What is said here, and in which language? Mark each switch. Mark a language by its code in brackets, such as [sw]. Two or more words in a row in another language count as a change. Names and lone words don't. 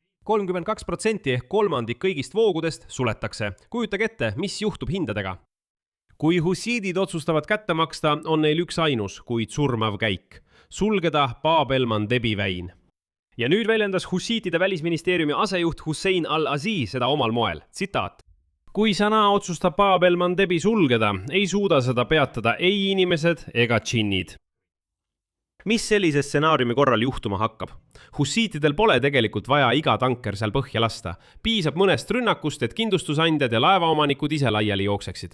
[et] 32% ehk kolmandik kõigist voogudest suletakse. Kujutage ette, mis juhtub hindadega. Kui hussiidid otsustavad kätte maksta, on neil üks ainus, kuid surmav käik. Sulgeda Bab el-Mandebi väin. Ja nüüd väljendas hussiitide välisministeeriumi asejuht Hussein al-Aziz seda omal moel. Tsitaat. Kui Sanaa otsustab Bab el-Mandebi sulgeda, ei suuda seda peatada ei inimesed ega džinnid. Mis sellise stsenaariumi korral juhtuma hakkab? Hussiitidel pole tegelikult vaja iga tanker seal põhja lasta. Piisab mõnest rünnakust, et kindlustusandjad ja laevaomanikud ise laiali jookseksid.